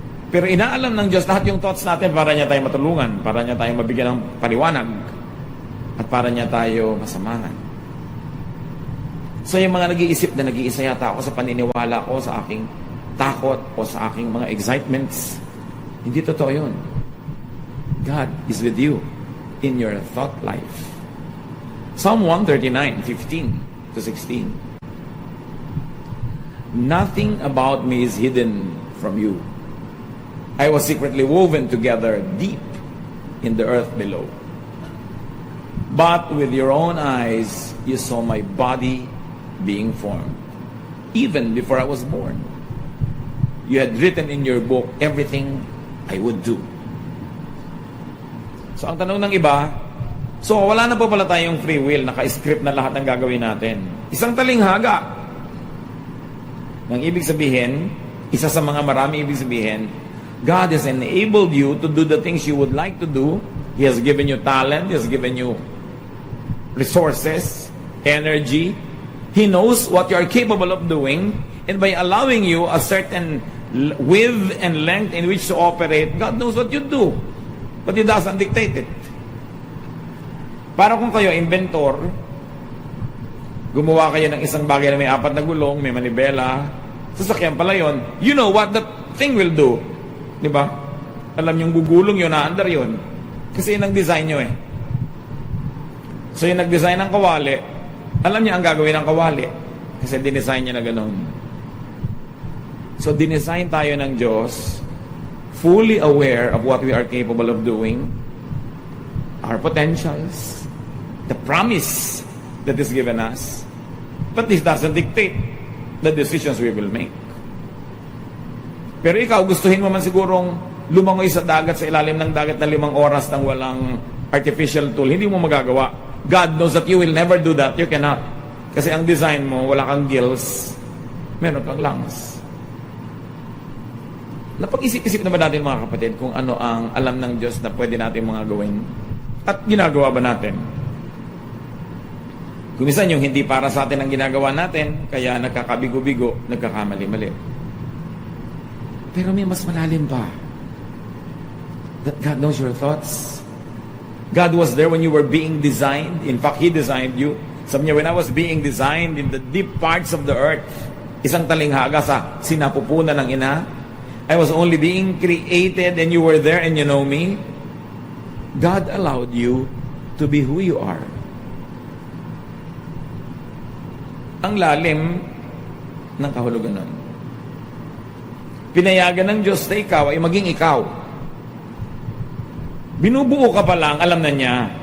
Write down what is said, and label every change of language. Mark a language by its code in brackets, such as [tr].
[tl] Pero inaalam ng Diyos lahat yung thoughts natin para niya tayo matulungan, para niya tayo mabigyan ng paliwanag, at para niya tayo masamahan. So yung mga nag-iisip na nag-iisa yata ako sa paniniwala ko, sa aking takot, o sa aking mga excitements, hindi totoo yun. [en] God is with you in your thought life. Psalm 139:15-16. Nothing about me is hidden from you. I was secretly woven together deep in the earth below. But with your own eyes, you saw my body being formed, even before I was born. You had written in your book everything I would do. [tl] So ang tanong ng iba, so wala na po pala tayong free will, naka-script na lahat ng gagawin natin. Isang talinghaga. Ang ibig sabihin, [en] isa sa mga marami ibig sabihin, God has enabled you to do the things you would like to do. He has given you talent. He has given you resources, energy. He knows what you are capable of doing. And by allowing you a certain width and length in which to operate, God knows what you do. But He doesn't dictate it. [tl] Para kung kayo, inventor, gumawa kayo ng isang bagay na may 4 na gulong, may manibela, sasakyan pala yun, [en] you know what that thing will do. [tl] Di ba? Alam yung gugulong yun, naandar yun. Kasi yun ang design nyo eh. So yung nag-design ng kawali, alam niya ang gagawin ng kawali. Kasi dinesign niya na gano'n. [en] So [tl] dinesign tayo ng Diyos, [en] fully aware of what we are capable of doing, our potentials, the promise that is given us. But this doesn't dictate the decisions we will make. [tl] Pero ikaw, gustuhin mo man sigurong lumangoy sa dagat, sa ilalim ng dagat na 5 oras nang walang artificial tool, hindi mo magagawa. [en] God knows that you will never do that. You cannot. [tl] Kasi ang design mo, wala kang gills, meron kang lungs. Napag-isip-isip na ba natin mga kapatid kung ano ang alam ng Diyos na pwede natin mga gawin? At ginagawa ba natin? Kumisan yung hindi para sa atin ang ginagawa natin, kaya nagkakabigo-bigo, nagkakamali-mali. Pero may mas malalim pa. [en] That God knows your thoughts. God was there when you were being designed. In fact, He designed you. [tl] Sabi niya, [en] when I was being designed in the deep parts of the earth, [tl] isang talinghaga sa sinapupunan ng ina, [en] I was only being created and you were there and you know me. God allowed you to be who you are. [tl] Ang lalim ng kahulugan nun. Pinayagan ng Diyos na ikaw ay maging ikaw. Binubuo ka pa lang, alam na niya.